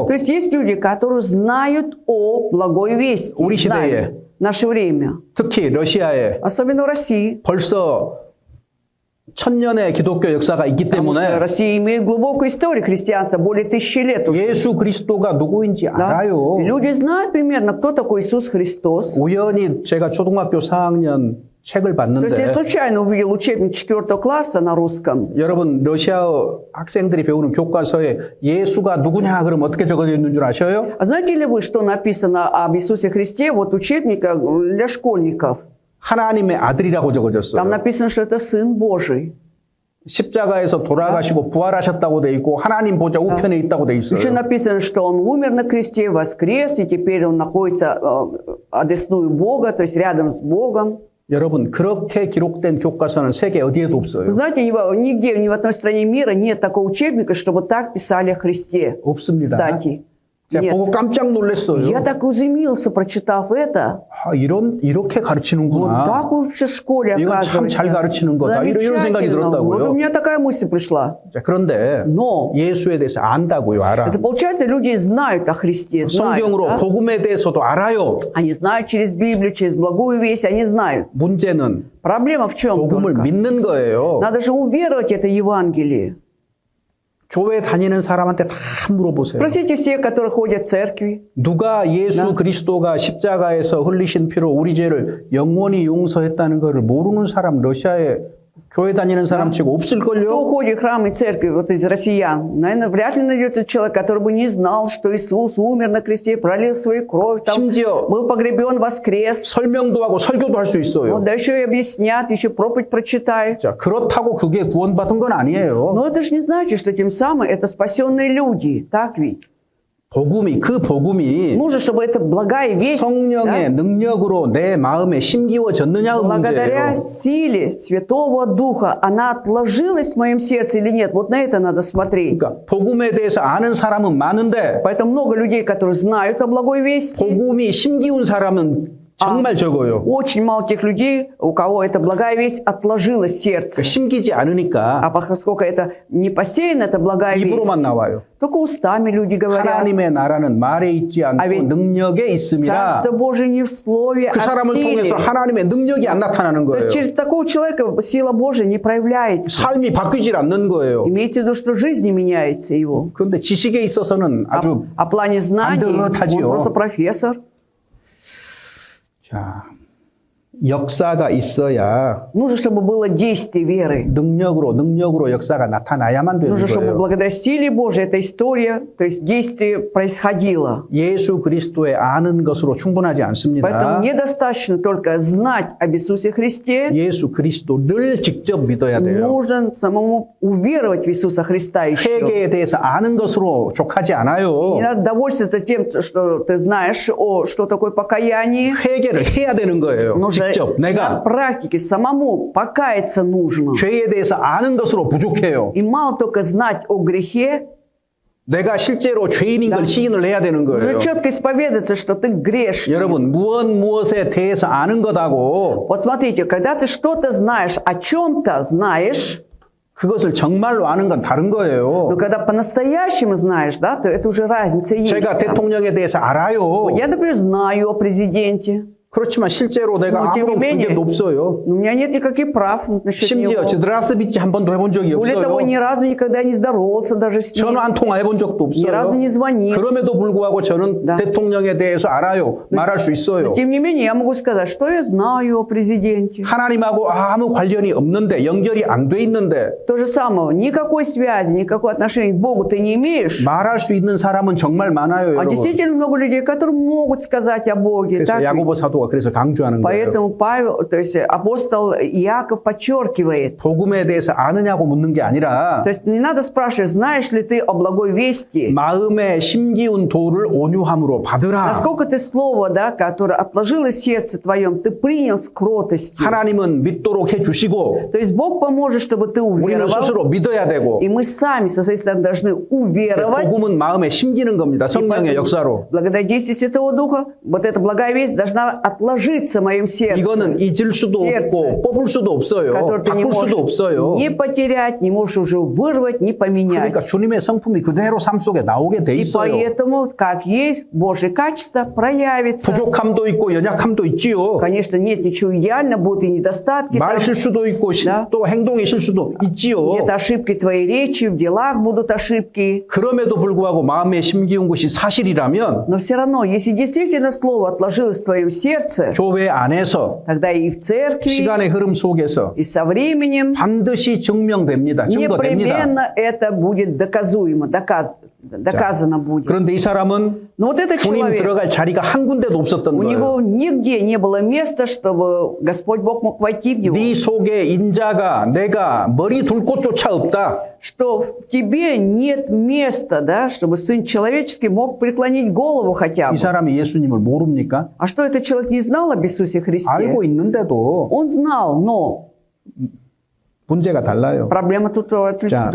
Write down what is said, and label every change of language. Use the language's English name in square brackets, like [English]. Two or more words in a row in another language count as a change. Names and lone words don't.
[Russian] То есть есть люди, которые знают о благой вести. [Korean] 우리 시대에. [Russian] знают в наше время. [Korean] 특히 러시아에 [Russian] Особенно в России. [Korean] 벌써 천년의 기독교 역사가 있기 [Russian] Потому что [Korean] 때문에 [Russian] Россия имеет глубокую историю христианства, более 1000 лет уже. [Korean] 예수 그리스도가 누구인지 [Russian] Да? [Korean] 알아요. [Russian] И люди знают примерно, кто такой Иисус Христос. [Korean] 우연히 제가 초등학교 4학년 책을 [Russian] То есть я [Korean] 봤는데 [Russian] случайно увидел учебник 4 класса на русском. [Korean] 여러분 러시아어 학생들이 배우는 교과서에 예수가 누구냐 그러면 어떻게 적어져 있는 줄 아셔요? [Russian] А знаете ли вы, что написано об Иисусе Христе? Вот учебника для школьников. [Korean] 하나님의 아들이라고 [Russian] Там [Korean] 적어졌어요. [Russian] написано, что это Сын Божий. [Korean] 십자가에서 돌아가시고 부활하셨다고 돼 있고 하나님 보좌 우편에 있다고 돼 [Russian] Еще [Korean] 있어요. [Russian] написано, что Он умер на кресте, воскрес, и теперь Он находится одесную Бога, то есть рядом с Богом. [Korean] 여러분 그렇게 기록된 교과서는 세계 어디에도 없어요. [Russian] Вы знаете, нигде, ни в одной стране мира нет такого учебника, чтобы так писали о Христе. [Korean] 없습니다. [Russian] Кстати, [Korean] 제가 [Russian] Нет. [Korean] 보고 깜짝 놀랐어요. [Russian] Я так изумился, прочитав это. [Korean] 아, 이렇게 [Russian] Вот [Korean] 가르치는구나. [Russian] так уж в школе, [Korean] 이건 참 잘 [Russian] оказывается. [Korean] 가르치는 거다. 이런 생각이 [Russian] Замечательно. Вот [Korean] 들었다고요. [Russian] у меня такая мысль пришла. [Korean] 자, 그런데 [Russian] Но [Korean] 예수에 대해서 안다고요, 알아. [Russian] это получается, люди знают о Христе, знают. [Korean] 성경으로 [Russian] Да? [Korean] 복음에 대해서도 알아요. [Russian] Они знают через Библию, через благую весть, они знают. [Korean] 문제는 [Russian] Проблема в чем [Korean] 복음을 [Russian] только? [Korean] 믿는 거예요. [Russian] Надо же уверовать в это Евангелие. [Korean] 교회 다니는 사람한테 다 물어보세요. [Russian] Спросите всех, которые ходят в церкви. [Korean] 누가 예수 그리스도가 십자가에서 흘리신 피로 우리 죄를 영원히 용서했다는 것을 모르는 사람 러시아에 교회 다니는 사람 치고 [Russian] Кто [Korean] 없을걸요? [Russian] уходит в храм и церкви вот из россиян? Наверное, вряд ли найдется человек, который бы не знал, что Иисус умер на кресте, пролил свою кровь, там, [Korean] 심지어 [Russian] был погребен, воскрес. [Korean] 설명도 하고 설교도 할 수 있어요. [Russian] Вот, да еще и объяснят, еще проповедь прочитают. [Korean] 자, 그렇다고 그게 구원받은 건 아니에요. [Russian] Но это же не значит, что тем самым это спасенные люди. Так ведь? [Korean] 그 복음이 [Russian] Нужно, чтобы эта благая весть, [Korean] 성령의 [Russian] да, [Korean] 능력으로 내 마음에 심기워졌느냐가 [Russian] благодаря [Korean] 문제예요. [Russian] силе Святого Духа, она отложилась в моем сердце или нет? Вот на это надо смотреть. [Korean] 그러니까 복음에 대해서 아는 사람은 많은데 [Russian] Поэтому много людей, которые знают о благой вести, [Korean] 복음이 심기운 사람은 정말 적어요. [Russian] очень мало тех людей, у кого эта благая весть отложилась в сердце. [Korean] 그러니까 심기지 않으니까 [Russian] А поскольку это не посеяно, это благая весть, [Korean] 입으로만 나와요. [Russian] только устами люди говорят. [Korean] 하나님의 나라는 말에 있지 않고 아, 왜- 능력에 있음이라 [Russian] Царство Божие не в слове, [Korean] 그 [Russian] а в [Korean] 사람을 [Russian] силе. [Korean] 통해서 하나님의 능력이 안 나타나는 [Russian] То [Korean] 거예요. [Russian] есть через такого человека сила Божия не проявляется. [Korean] 삶이 바뀌질 않는 거예요. [Russian] Имейте в виду, что жизнь не меняется его. [Korean] 그런데 지식에 있어서는 아주 [Russian] О плане знаний он [Korean] 반듯하지요. [Russian] просто профессор. [Korean] 자, 역사가 있어야 [Russian] Нужно, чтобы было действие веры. [Korean] 능력으로 역사가 나타나야만 되는 [Russian] Нужно, чтобы [Korean] 거예요. [Russian] благодаря силе Божией эта история, то есть действие происходило. [Korean] 예수 그리스도의 아는 것으로 충분하지 않습니다. [Russian] Поэтому недостаточно только знать об Иисусе Христе. [Korean] 예수 그리스도를 직접 믿어야 돼요. [Russian] Нужно самому уверовать в Иисуса Христа еще. [Korean] 회개에 대해서 아는 것으로 족하지 않아요. [Russian] Не надо довольствоваться тем, что ты знаешь, что такое покаяние. [Korean] 회개를 해야 되는 거예요. [Russian] Нужно [Korean] 직접 [Russian] на [Korean] 내가 [Russian] практике самому покаяться нужно. [Korean] 죄에 대해서 아는 것으로 부족해요. [Russian] И мало только знать о грехе, [Korean] 내가 실제로 죄인인 걸 시인을 해야 되는 거예요. [Russian] уже четко исповедаться, что ты грешный. [Korean] 여러분 무엇에 대해서 아는 것하고 [Russian] Вот смотрите, когда ты что-то знаешь, о чем-то знаешь, [Korean] 그것을 정말로 아는 건 다른 거예요. [Russian] но когда по-настоящему знаешь, да, то это уже разница есть. [Korean] 제가 [Russian] там. [Korean] 대통령에 대해서 알아요. [Russian] Я, например, знаю о президенте, [Korean] 그렇지만 실제로 내가 뭐, 아무런 [Russian] тем не менее, [Korean] 관계도 없어요. [Russian] но у меня нет никаких прав насчет [Korean] 심지어 [Russian] него. [Korean] здравствуйте 한 번도 해본 적이 [Russian] Более того, [Korean] 없어요. [Russian] ни разу никогда не здоровался даже с ним. [Korean] 전화 한 통화 해본 적도 [Russian] Ни разу [Korean] 없어요. [Russian] не звонил. [Korean] 그럼에도 불구하고 저는 [Russian] Да. [Korean] 대통령에 대해서 알아요. 말할 수 있어요. [Russian] Тем не менее, я могу сказать, что я знаю о президенте. [Korean] 하나님하고 아무 관련이 없는데 연결이 안 돼 있는데 [Russian] То же самое, никакой связи, никакого отношения к Богу ты не имеешь. [Korean] 말할 수 있는 사람은 정말 많아요, [Russian] А [Korean] 여러분. [Russian] действительно много людей, которые могут сказать о Боге. [Korean] 그래서 [Russian] так ведь? [Korean] 야고보 사도가 그래서 강조하는 거예요. [Russian] Поэтому Павел, то есть апостол Иаков подчеркивает. [Korean] 복음에 대해서 아느냐고 묻는 게 아니라 [Russian] То есть не надо спрашивать, знаешь ли ты о благой вести. [Korean] 마음의 심기운 도를 온유함으로 받으라. [Russian] Насколько ты слово, да, которое отложилось в сердце твоем, ты принял с кротостью. [Korean] 하나님은 믿도록 해주시고 [Russian] То есть Бог поможет, чтобы ты [Korean] 우리는 [Russian] уверовал. [Korean] 스스로 믿어야 되고 [Russian] И мы сами, со своей стороны, должны уверовать. [Korean] 복음은 마음에 심기는 겁니다. 성령의 역사로. [Russian] Благодаря действию Святого Духа, вот эта благая весть должна отложиться в моем сердце. [Korean] 이거는 잊을 수도 없고 뽑을 수도 없어요. [Russian] который ты не [Korean] 바꿀 [Russian] можешь [Korean] 수도 없어요. [Russian] не потерять, не можешь уже вырвать, не поменять. [Korean] 그러니까 주님의 성품이 그대로 삶 속에 나오게 돼 [Russian] И [Korean] 있어요. [Russian] поэтому, как есть, Божье качество проявится. [Korean] 부족함도 있고 연약함도 있지요. [Russian] Конечно, нет ничего идеально, будут и недостатки. [Korean] 말 [Russian] там. [Korean] 실수도 있고 [Russian] Да. [Korean] 또 행동의 실수도 있지요. [Russian] Нет ошибки твоей речи, в делах будут ошибки. [Korean] 그럼에도 불구하고 마음에 심기운 것이 사실이라면 [Russian] Но все равно, если действительно слово отложилось в твоем сердце, [Korean] 교회 안에서 [Russian] тогда и в церкви, [Korean] 시간의 흐름 속에서 [Russian] и со временем [Korean] 반드시 증명됩니다. 증거됩니다. [Russian] непременно это будет доказуемо, доказано будет. [Korean] 그런데 이 사람은 [Russian] Но вот этот [Korean] 주님 [Russian] человек, [Korean] 들어갈 자리가 한 군데도 없었던 [Russian] у [Korean] 거예요. [Russian] него нигде не было места, чтобы Господь Бог мог войти в него. [Korean] 네 속에 인자가 내가 머리 둘 곳조차 없다. [Russian] Что в тебе нет места, да, чтобы Сын Человеческий мог преклонить голову хотя бы. [Korean] 이 사람이 예수님을 모릅니까? [Russian] А что этот человек не знал об Иисусе Христе? [Korean] 알고 있는데도 [Russian] Он знал, но [Korean] 문제가 달라요. [Russian] проблема тут [Korean] 자, 두 [Russian] другом